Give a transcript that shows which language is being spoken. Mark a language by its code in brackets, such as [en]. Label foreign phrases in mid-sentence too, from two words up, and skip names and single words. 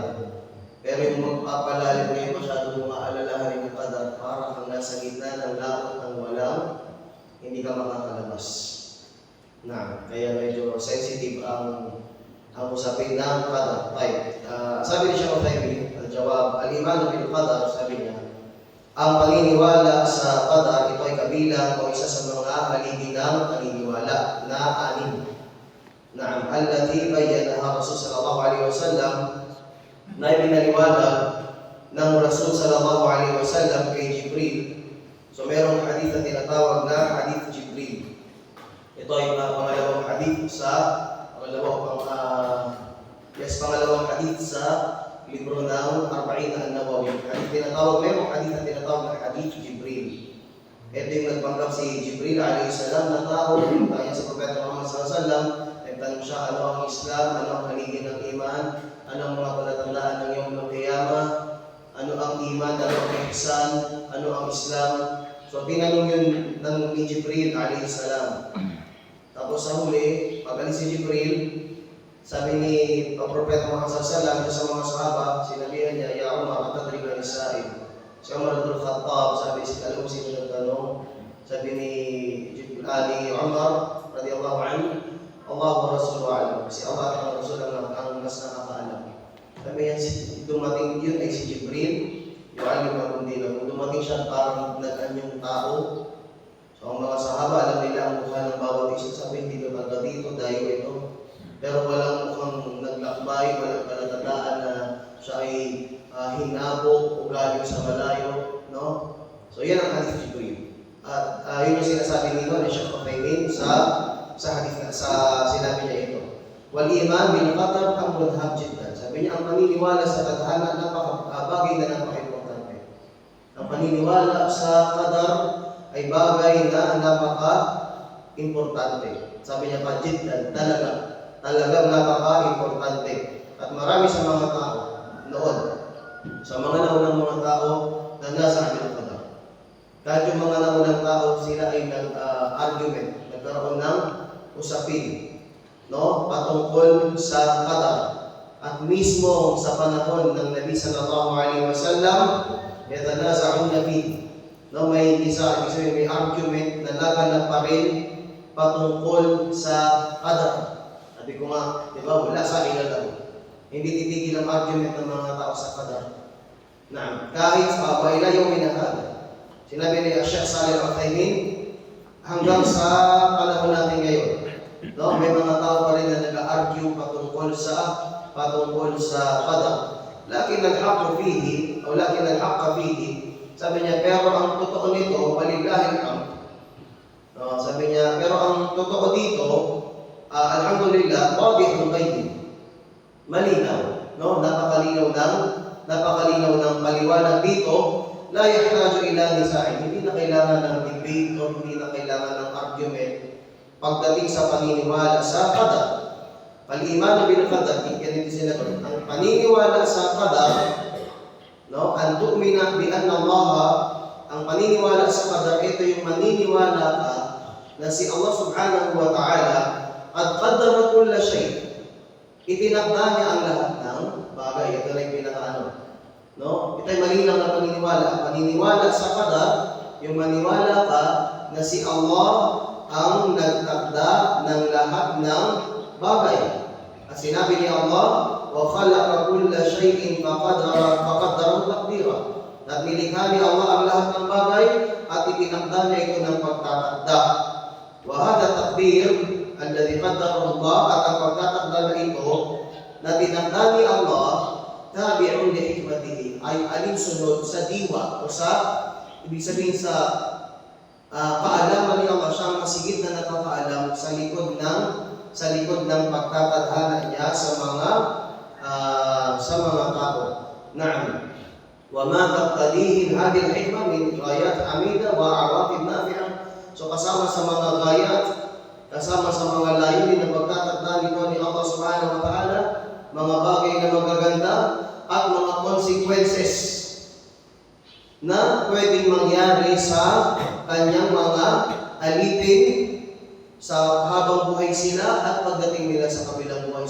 [tl] Pero yung magpapalalim ngayon masyado maalalahanin ng qadar, para kang nasa gitna ng laot ng walang, hindi ka makakalabas. Kaya medyo sensitive ang usapin ng qadar. Sabi ni Sheikh Utsaimin, [ar] الجواب، الإيمان بالقدر, [tl] sabi niya, ang paniniwala sa qadar, ito ay kabilang o isa sa mga haligi ng paniniwala na 6. [ar] التي بينها رسول صلى الله عليه وسلم, [tl] na ibinaliwanag ng Rasul [ar] صلى الله عليه وسلم [tl] kay Jibril. So merong hadith na tinatawag na hadith Jibril. Ito ay pangalawang hadith sa pangalawang hadith sa libro ng Arba'in an-Nawawi. Merong hadith na tinatawag na hadith Jibril. Ito yung nagpanggap si Jibril [ar] عليه السلام [tl] na tao, kaya sa Propeta Muhammad [ar] صلى الله عليه وسلم, [tl] nagtanong siya ano ang Islam, ano ang haligi ng iman, ano ang mga palatandaan ng [ar] يوم القيامة, [tl] ano ang iman, ano ang ihsan, ano ang Islam. So tinanong yun ni Jibril [ar] عليه السلام. [tl] Tapos sa huli, pagaling si Jibril, sabi ni Propeta Muhammad [ar] صلى الله عليه وسلم [tl] sa mga sahaba, sinabihan niya, [ar] يا عمر، أتدري من السائل. [tl] Si Umar bin Khattab, sabi si alam mo sino nagtanong, sabi ni Umar [ar] رضي الله عنه, الله ورسوله أعلم. [tl] Kasi Allah at ang Rasul ang mas nakakaalam. Sabi yan, dumating yun ay si Jibril, yung alim na kundi na. Kung dumating siya, parang nag-anyong tao. So ang mga sahaba, alam nila ang mukha ng bawat isa. Sabi, hindi naman ka dito, dayo ito. Pero walang mukhang naglakbay, walang palatandaan na siya ay hinabo o galing sa malayo. No? So yan ang hadith Jibril. At yun yung sinasabi nito ni Sheikh Utsaimin sa hadith na sinabi niya ito. [ar] والإيمان بالقدر أمر جدا. [tl] Sabi niya, ang paniniwala sa tadhana bagay na napaka-importante. Ang paniniwala sa qadar ay bagay na napaka-importante. Sabi niya pa, jiddan, talagang napaka-importante. At marami sa mga tao noon, sa mga naunang mga tao na nasa amin qadar. Kahit yung mga naunang tao, sila ay nag-argument, nagkaroon ng usapin, patungkol sa qadar. At mismo sa panahon ng Nabi [ar] صلى الله عليه وسلم, يتنازعون النبي, [tl] may argument na laganap pa rin patungkol sa qadar. Sabi ko nga, di ba, wala sa ilan. Hindi titigil ang argument ng mga tao sa qadar. Kahit sa [ar] وإلى يوم هذا. [tl] Sinabi ni Sheikh Shalih Al-Utsaimin, hanggang sa panahon natin ngayon, may mga tao pa rin na nag-argue patungkol sa qadar. [ar] لكن الحق فيه [tl] Sabi niya, pero ang totoo nito, [ar] ولله الحمد. [tl] Sabi niya, pero ang totoo dito, [ar] الحمد لله، واضح بين. [tl] Malinaw, no? Napakalinaw ng paliwanag dito. [ar] لا يحتاج إلى نزاع. [tl] Hindi na kailangan ng debate o hindi na kailangan ng argument pagdating sa paniniwala sa qadar. [ar] فالإيمان بالقدر, [tl] ganito sinagot. Ang paniniwala sa qadar, no? [ar] أن تؤمن بأن الله, [tl] ang paniniwala sa qadar, ito yung maniniwala ka na si Allah [ar] سبحانه وتعالى قد قدر كل شيء. [tl] Itinakda niya ang lahat ng bagay. Ito na yung pinaka-ano. No? Ito ay malinaw na paniniwala. Ang paniniwala sa qadar, yung maniwala ka na si Allah ang nagtakda ng lahat ng bagay. At sinabi ni Allah, [ar] وَخَلَقَ كُلَّ شَيْءٍ فَقَدَّرَهُ تَقْدِيرًا. [tl] At nilikha ni Allah ang lahat ng bagay at itinakda niya ito ng pagtatakda. [ar] وَهَذَا التَّقْدِيرُ الَّذِي قَدَّرَهُ اللَّهُ. [tl] At ang pagtatakda na ito na tinakda ni Allah, [ar] تابع لحكمته, [tl] ay alinsunod sa diwa o sa, ibig sabihin sa kaalaman ni Allah. Siya ang masigit na nakakaalam sa likod ng pagtatadhana niya sa mga tao. [ar] نعم. وما تقتضيه هذه الحكمة من غايات حميدة وعواقب نافعة. [tl] So kasama sa mga gayat, kasama sa mga layunin na pagtatakda nito ni Allah [ar] سبحانه وتعالى, [tl] mga bagay na magaganda at mga consequences na pwedeng mangyari sa kanyang mga alipin sa habang buhay sila at pagdating nila sa kabilang buhay.